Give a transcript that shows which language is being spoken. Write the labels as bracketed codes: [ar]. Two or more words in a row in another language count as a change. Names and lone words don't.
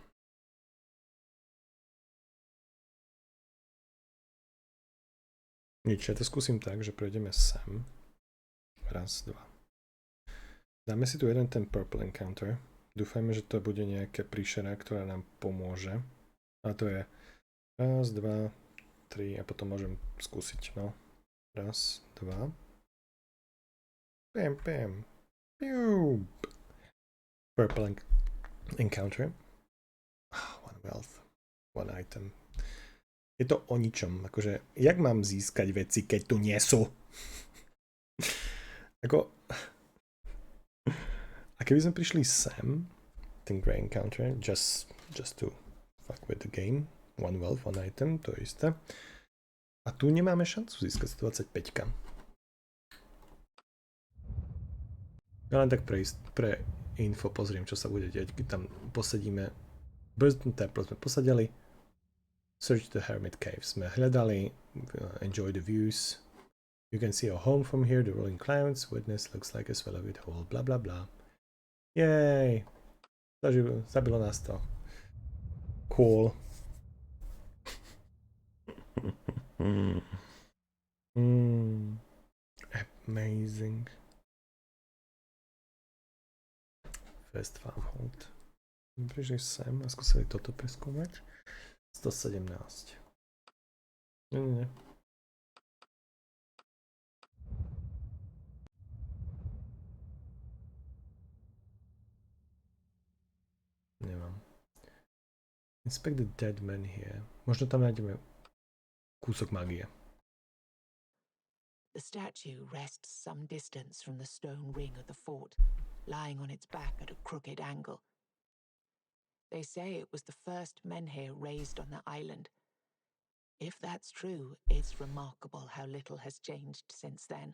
[sk] Nič, ja to skúsim tak, že prejdeme sem. Raz, 2. Dáme si tu jeden ten [en] purple encounter. [sk] Dúfajme, že to bude nejaké príšera, ktorá nám pomôže. A to je raz, 2, 3 a potom môžem skúsiť, no. Raz, 2. Pam, pam. [en] Piu. Purple encounter. One wealth. One item. [sk] Je to o ničom. Akože, jak mám získať veci, keď tu nie sú? Ako... A keby sme prišli sem, ten [en] grey encounter, just to fuck with the game, one wealth, one item, [sk] to je isté. A tu nemáme šancu získať 125. Ja len tak pre info pozriem, čo sa bude diať, keď tam posadíme. Burden Temple sme posadili. [en] Search the Hermit Cave [sk] sme hľadali. [en] Enjoy the views. You can see our home from here, the rolling clouds. Witness looks like a swallowed hole, bla bla bla. [sk] Jej. Zabilo nás to. [en] Cool. Amazing. Fest Farmhold. [sk] Prišli sem a skúsili toto preskúmať. 117. Nie. Nemám. [en] Inspect the dead man here. [sk] Možno tam nájdeme kúsok magie. [en] The statue rests some distance from the stone ring of the fort, lying on its back at a crooked angle. They say it was the first menhir raised on the island. If that's true, it's remarkable how little has changed since then.